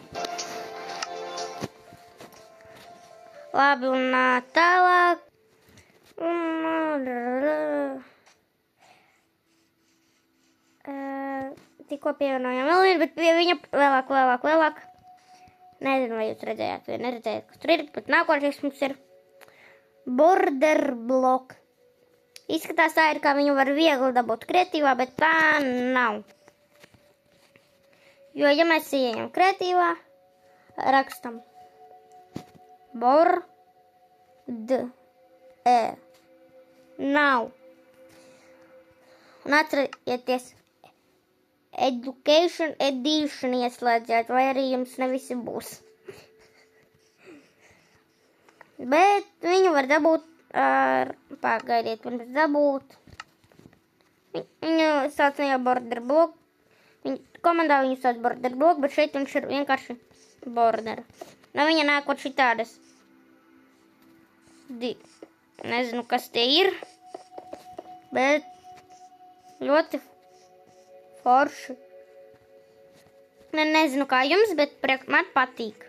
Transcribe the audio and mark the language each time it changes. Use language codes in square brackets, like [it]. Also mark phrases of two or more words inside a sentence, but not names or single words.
[lv] Labi, un tālāk. Tikko pievienojam vēl vienu, bet pie viņa vēlāk. Nezinu, vai jūs redzējāt, vai neredzējāt, kas tur ir, bet nākošais mums ir [en] border block. [lv] Izskatās tā ir, kā viņu var viegli dabūt kreatīvā, bet tā nav. Jo, ja mēs ieejam kreatīvā, rakstam bord, nav. Un atcerieties, Education Edition ieslēdziet, vai arī jums ne visi būs. Bet viņu var dabūt ar, pagaidiet, pirms dabūt. Viņu sauc no jau [en] border block. [lv] Komandā viņu sauc [en] border block, [lv] bet šeit viņš ir vienkārši border. No viņa nākot šitādas. Nezinu, kas tie ir, bet ļoti forši. Nezinu, kā jums, bet man patīk.